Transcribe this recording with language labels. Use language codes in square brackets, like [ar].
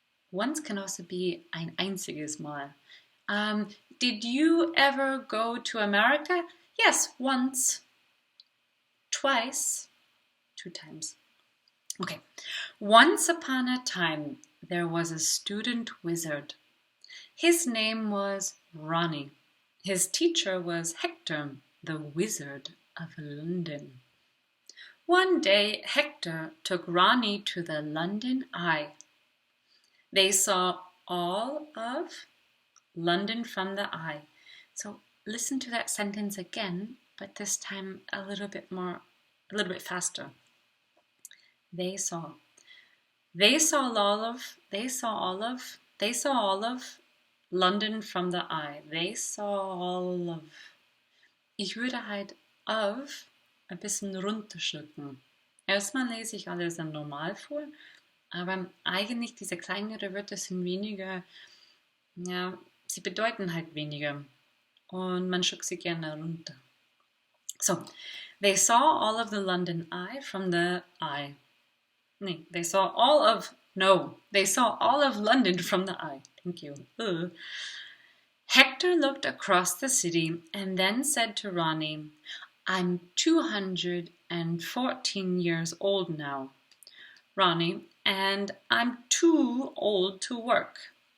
[en] Once can also be [de] ein einziges Mal. [en] Did you ever go to America? Yes, once. Twice. 2 times. Okay. Once upon a time, there was a student wizard. His name was Ronnie. His teacher was Hector, the Wizard of London. One day, Hector took Ronnie to the London Eye. They saw all of London from the eye. So listen to that sentence again, but this time a little bit faster. They saw all of London from the eye. They saw all of. [de] Ich würde halt of ein bisschen runterschlucken. Erstmal lese ich alles dann normal vor, aber eigentlich diese kleineren Wörter sind weniger, ja, sie bedeuten halt weniger und man schluckt sie gerne runter. [en] So, they saw all of the London Eye from the eye. They saw all of London from the eye. Thank you. Hector looked across the city and then said to Ronnie, I'm 214 years old now, Ronnie, and I'm too old to work.